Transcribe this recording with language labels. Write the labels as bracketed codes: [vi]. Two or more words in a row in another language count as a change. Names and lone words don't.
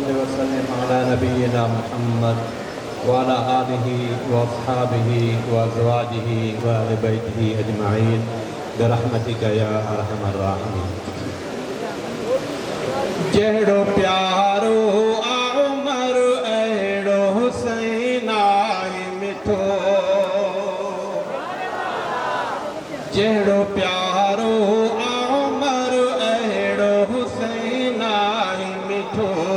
[ar] وسلم على نبينا محمد وعلى آله وأصحابه وأزواجه وأهل بيته أجمعين برحمتك يا أرحم الراحمين۔ [sd] جهڙو پيارو آ عمر، اهڙو حسين آهي مٺو۔ جهڙو پيارو آ عمر، اهڙو حسين آهي مٺو۔